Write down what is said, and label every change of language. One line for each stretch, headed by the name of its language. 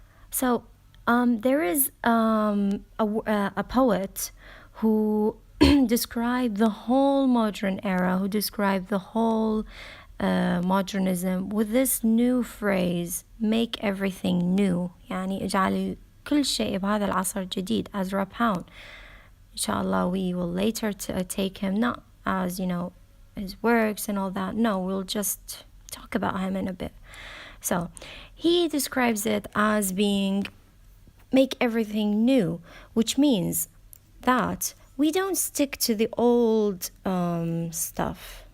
English: So there is a poet who described the whole modern era, who described the whole modernism with this new phrase, make everything new.
Arabic: اجعل كل شيء بهذا العصر جديد, as Rابعه.
English: Inshallah, we will later take him not as, his works and all that. No, we'll just talk about him in a bit. So he describes it as being make everything new, which means that we don't stick to the old stuff.